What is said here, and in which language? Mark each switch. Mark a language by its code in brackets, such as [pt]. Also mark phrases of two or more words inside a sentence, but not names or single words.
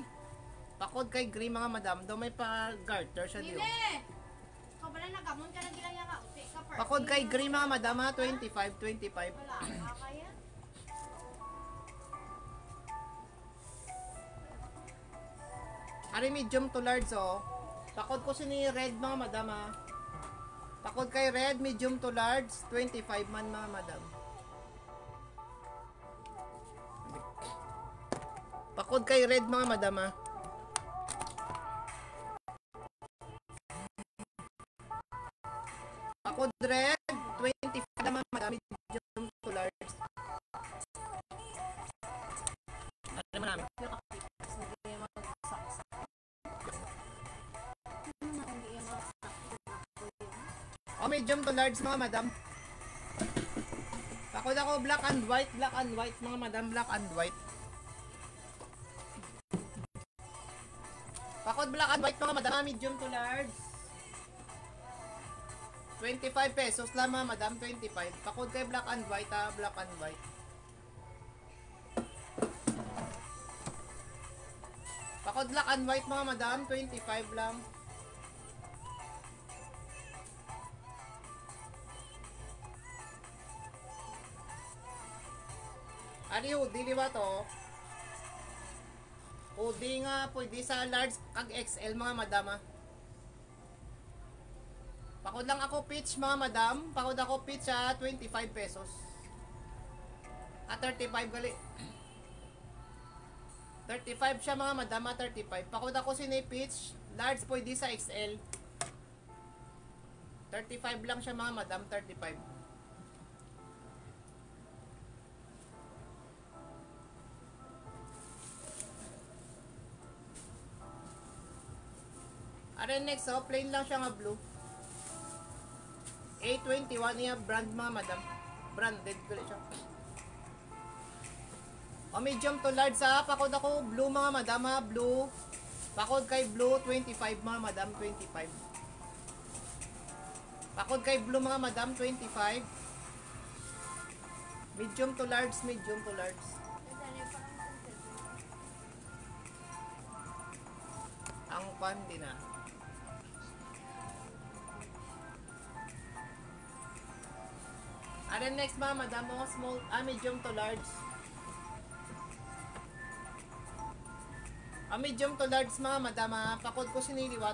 [hil] Pakod kay gray mga madam, do may pa garter siya diyo. Ikaw pala nagamon ka na gilaya ka. Pakod kay gray mga madama 25. Wala ka kaya? Ari [en] medium to large [hil] oh. Pakod ko sini red mga madama. Pakod kay red [en] medium to large [hil] 25 man mga madam. Pakod kay red mga madama. Pakod red 25 naman madam [en] medium to large. [hil] Ano namin? O [en] medium to large [hil] mga madam. Pakod ako [en] black and white [hil] mga madam, [en] black and white. [hil] Pakod [en] black and white [hil] mga madam, [en] medium to large. [hil] 25 pesos lang mga madam, 25. Pakod kay [en] black and white black and white. [hil] Pakod [en] black and white [hil] mga madam, 25 lang. Ari hoodie liwa to. Hoodie nga pwede sa large kag XL mga madama. Pakod lang ako pitch mga madam. Pakod ako pitch 25 pesos. 35 gali. 35 siya mga madam 35. Pakod ako sini pitch. Large pwede sa XL. 35 lang siya mga madam, 35. Are next, plain lang siya nga blue. A21 niya brand mga madam. Branded ko siya. O [en] medium to large [hil] pakod ako blue mga madam blue. Pakod kay blue 25 mga madam, 25. Pakod kay blue mga madam 25. [en] Medium to large, medium to large. [hil] Ang pandi na. [en] And then next [hil] mga madam, [en] mga small, medium to large. Medium to large [hil] mga madam, pakod ko siniliwat.